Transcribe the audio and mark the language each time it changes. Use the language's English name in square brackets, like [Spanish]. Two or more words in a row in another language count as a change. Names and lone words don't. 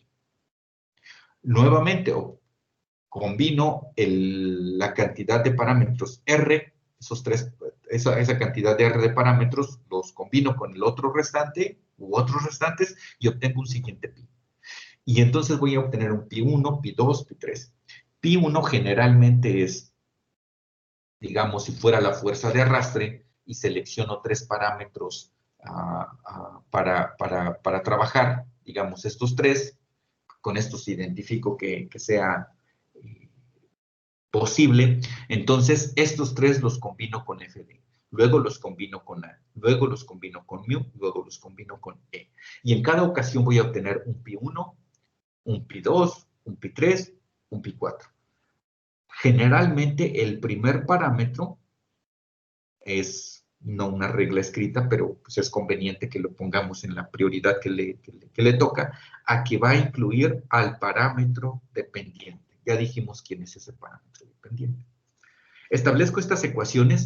[Spanish] Nuevamente, combino la cantidad de parámetros R, esa cantidad de R de parámetros, los combino con el otro restante u otros restantes y obtengo un siguiente pi. Y entonces voy a obtener un pi1, pi2, pi3. Pi1 generalmente es, digamos, si fuera la fuerza de arrastre y selecciono tres parámetros para trabajar, digamos, estos tres, con estos identifico que sea posible, entonces estos tres los combino con FD, luego los combino con A, luego los combino con mu, luego los combino con E. Y en cada ocasión voy a obtener un pi1, un pi2, un pi3, un pi4. Generalmente el primer parámetro es no una regla escrita, pero pues es conveniente que lo pongamos en la prioridad que le toca, a que va a incluir al parámetro dependiente. Ya dijimos quién es ese parámetro dependiente. Establezco estas ecuaciones.